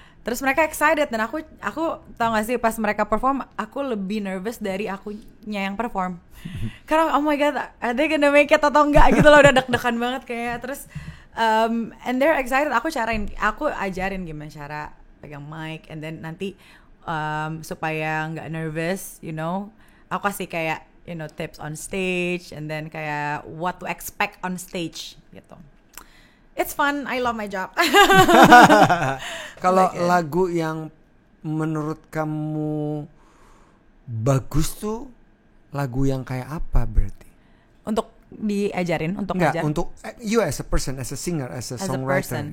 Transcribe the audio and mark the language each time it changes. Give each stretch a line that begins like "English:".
Indonesian: Terus mereka excited, dan aku tau gak sih pas mereka perform aku lebih nervous dari akunya yang perform. Karena
English: oh my god, are they gonna make it
Indonesian: atau enggak gitu loh, udah deg-degan banget kayak.
English: Terus and they're excited.
Indonesian: Aku ajarin gimana cara pegang
English: mic, and then
Indonesian: nanti supaya nggak
English: nervous, you know,
Indonesian: aku kasih kayak
English: tips on stage, and then kayak what to expect on stage gitu. It's fun, I love my job.
Indonesian: Kalau lagu yang menurut kamu bagus tuh lagu yang kayak apa berarti? Untuk diajarin, untuk ngajar? Enggak,
English: untuk you as a person, as a singer, as a songwriter.